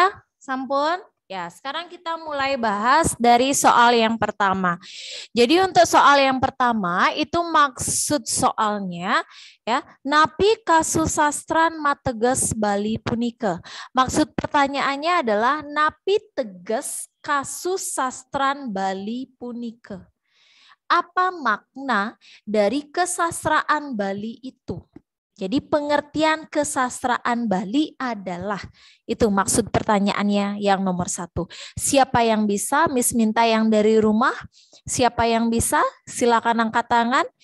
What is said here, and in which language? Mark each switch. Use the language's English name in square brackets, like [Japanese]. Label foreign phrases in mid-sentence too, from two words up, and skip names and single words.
[Balinese] Sampun? [Indonesian] Ya, sekarang kita mulai bahas dari soal yang pertama. Jadi untuk soal yang pertama itu maksud soalnya ya, [Balinese] napi kasusastran mateges Bali punika. [Indonesian] Maksud pertanyaannya adalah [Balinese] napi teges kasusastran Bali punika. [Indonesian] Apa makna dari kesastraan Bali itu? Jadi pengertian kesastraan Bali adalah, itu maksud pertanyaannya yang nomor 1. Siapa yang bisa? Miss minta yang dari rumah. Siapa yang bisa? Silakan angkat tangan.